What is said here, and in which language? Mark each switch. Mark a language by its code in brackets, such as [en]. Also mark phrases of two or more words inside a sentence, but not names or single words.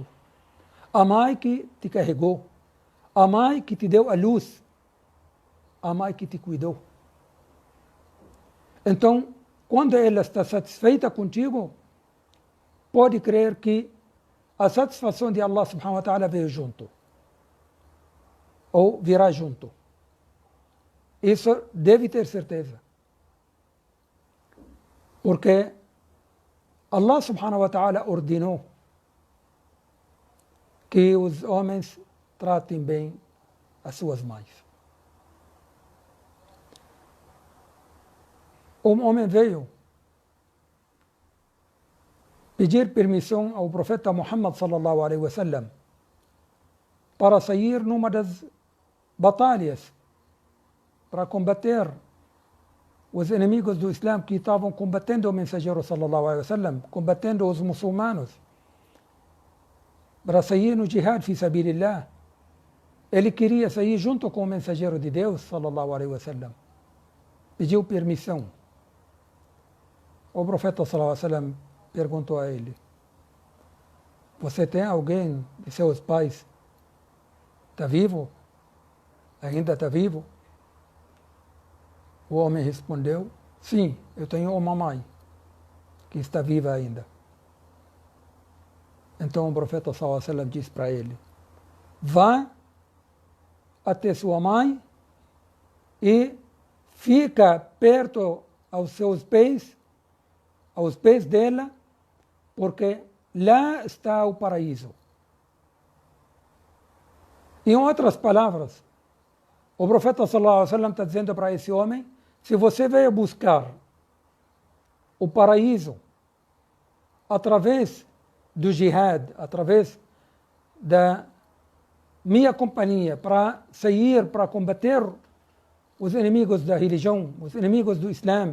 [pt] A mãe que te carregou. A mãe que te deu a luz. A mãe que te cuidou. Então, quando ela está satisfeita contigo, pode crer que a satisfação de Allah [ar] سبحانه وتعالى [pt] veio junto. Ou virá junto. Isso deve ter certeza. Porque Allah [ar] سبحانه وتعالى [pt] ordenou que os homens tratem bem as suas mães. Um homem veio pedir permissão ao profeta Muhammad [ar] صلى الله عليه وسلم [pt] para sair numa das batalhas para combater os inimigos do Islã que estavam combatendo o mensageiro [ar] صلى الله عليه وسلم, [pt] combatendo os muçulmanos, para sair no [ar] جهاد في سبيل الله. [pt] Ele queria sair junto com o mensageiro de Deus [ar] صلى الله عليه وسلم. [pt] Pediu permissão. O profeta [ar] صلى الله عليه وسلم [pt] perguntou a ele: você tem alguém de seus pais? Está vivo? Ainda está vivo? O homem respondeu: sim, eu tenho uma mãe que está viva ainda. Então o profeta [ar] صلى الله عليه وسلم [pt] disse para ele: vá até sua mãe e fica perto aos pés dela, porque lá está o paraíso. Em outras palavras, o profeta [ar] صلى الله عليه وسلم [pt] está dizendo para esse homem: se você veio buscar o paraíso através do jihad, através da minha companhia, para sair, para combater os inimigos da religião, os inimigos do Islã,